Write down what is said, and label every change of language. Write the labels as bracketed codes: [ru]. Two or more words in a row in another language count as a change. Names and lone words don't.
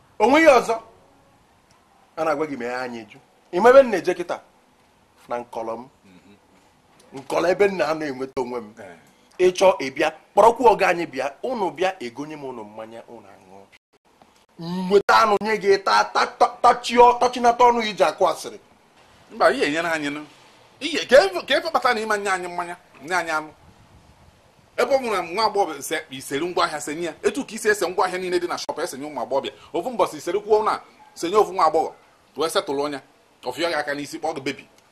[ig] O nweghị ọzọ. A na-agwa gị mee anyị jụ. Ị ma ebe m na-eje kịta? Na nkọlọ m. Mhm. Nkọlọ ebe m na-anọ enweta onwe m. Ee. Ị chọọ, ị bịa, kpọrọkwa ọgọ anyị bịa, unu bịa egonye m unu mmanya, unu aṅụọ. M weta anụ nye gị, ta-, ta-, ta-, tachịọ-, tachinata ọnụ iji akụ asịrị. Mba, ihe enyere anyị nụ. Ihe, ka efe, ka efe kpata na ịma nye anyị mmanya, nye anyị anụ. Ebe ọ bụla nwa agbọghọ se-, iseri ngwa ahịa, senye ya. Etu ka isi ese ngwa ahịa niile dị na shop, esenye ụmụ agbọghọbịa. Ofu mbọsị iseri kwuo na, senye ofu nwa agbọghọ, wee setụlụ ọnya, ọ fịọ gị aka n'isi, kpọọ gị bebi.